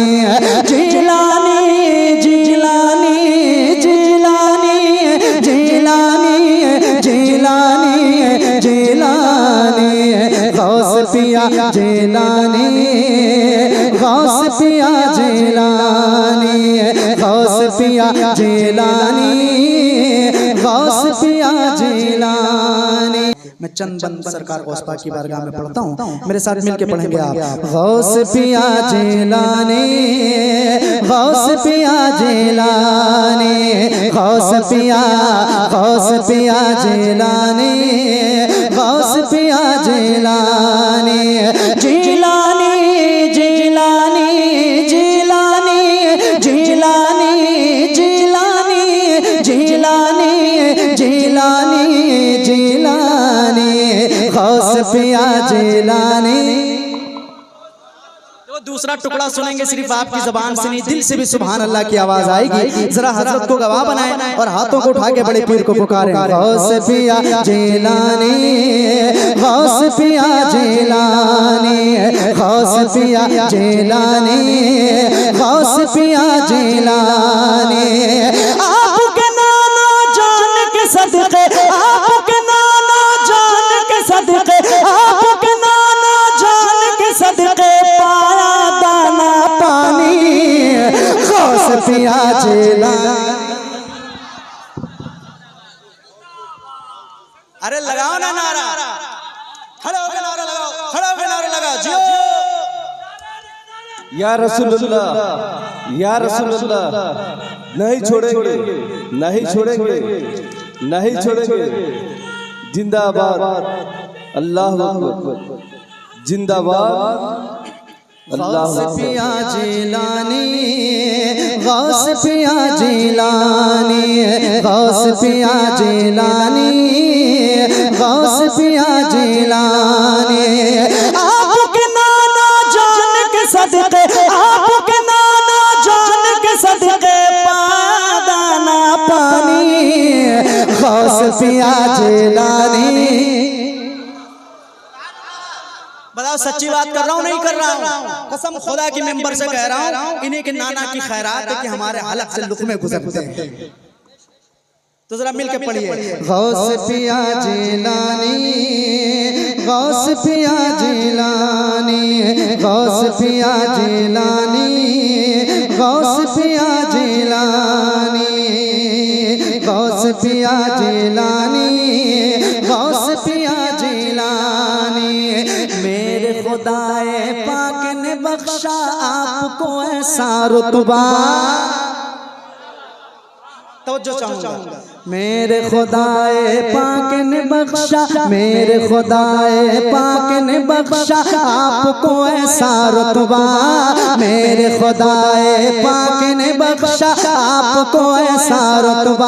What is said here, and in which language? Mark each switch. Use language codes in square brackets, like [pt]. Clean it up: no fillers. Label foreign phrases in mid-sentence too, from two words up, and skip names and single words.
[hi] जिलानी जिलानी जिलानी जिलानी जिलानी जिलानी, गौस पिया जिलानी, गौस पिया जिलानी, गौस पिया जिलानी, गौस पिया जिलानी। मैं चंद बंद सरकार गौस पाक की बारगाह में पढ़ता हूँ, मेरे साथ मिलके पढ़ेंगे आप। गौस पिया जिलानी, गौस पिया जिलानी, गौस पिया, गौस पिया जिलानी, गौस पिया जिलानी। जिलानी जिलानी जिलानी जिलानी जिलानी जिलानी जिलानी जिलानी, गौस पिया जिलानी। दूसरा टुकड़ा सुनेंगे सिर्फ आपकी ज़बान से नहीं, दिल से भी [ar] سبحان الله [hi] की आवाज आएगी। जरा हजरत को गवाह बनाएं और हाथों को उठा के बड़े पीर को पुकारें। गौस पिया जिलानी, गौस पिया जिलानी, गौस पिया जिलानी, गौस पिया जिलानी। आपके नाना जान के सदके, आपके नाना जान के सदके, आपके नाना जान के सदके पाया दाना पानी, गौस पिया जिलानी। अरे लगाओ ना नारा, खड़े होकर नारा लगाओ, खड़े होकर नारा लगाओ। जियो [ar] يا رسول الله، يا رسول الله, [hi] नहीं छोड़ेंगे, नहीं छोड़ेंगे, नहीं छोड़ेंगे। जिंदाबाद, [ar] الله أكبر, [hi] जिंदाबाद, गौस पिया जिलानी, गौस पिया जिलानी, गौस पिया जिलानी, गौस पिया जिलानी। आपके नाना जान के सदके, आपके नाना जान के सदके पाया दाना पानी, गौस पिया जिलानी। बताओ सच्ची बात कर रहा हूँ नहीं कर रहा हूँ? कसम खुदा की मेंबर से कह रहा हूँ, इन्हीं के नाना की खैरात है कि हमारे हलक से लुक़मे गुजरते हैं। तो जरा मिलके पढ़िए। गौस पिया जिलानी, गौस पिया जिलानी, गौस पिया जिलानी, गौस पिया जिलानी, गौस पिया जिलानी, गौस पिया जिलानी। मेरे खुदाए पाक ने बख्शा आपको ऐसा रुतबा, तवज्जो चाहूंगा। मेरे खुदाए पाक ने बख्शा, मेरे खुदाए पाक ने बख्शा आपको ऐसा रुतबा, मेरे खुदाए पाक ने बख्शा आपको ऐसा रुतबा।